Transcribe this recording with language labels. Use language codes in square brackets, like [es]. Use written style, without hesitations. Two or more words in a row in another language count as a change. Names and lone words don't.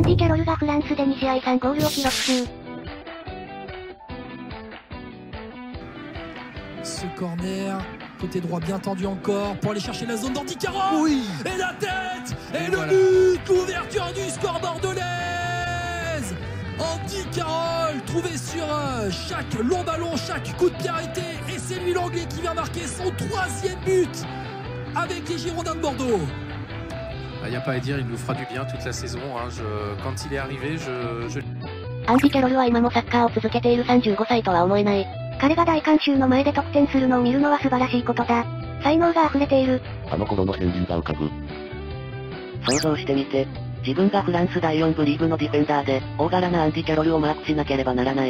[ja] ディ・キャロルがフランスで2試合3ゴールを記録中。 [fr] Ce corner, côté droit bien tendu encore pour aller chercher la zone d'Andy Carroll. Oui. Et la tête. Et le voilà. but. L'ouverture du score bordelaise. Andy Carroll trouvé sur chaque long ballon, chaque coup de pied arrêté. Et c'est lui l'anglais qui vient marquer son 3e but avec les Girondins de Bordeaux. Il n'y a pas à dire, il nous fera du bien toute la saison. Hein. Quand il est arrivé, [ja] アンディ・キャロルは今もサッカーを続けている35歳とは思えない。彼が大観衆の前で得点するのを見るのは素晴らしいことだ。才能が溢れている。あの頃の片鱗が浮かぶ。想像してみて。自分がフランス第4部リーグのディフェンダーで、大柄なアンディ・キャロルをマークしなければならない。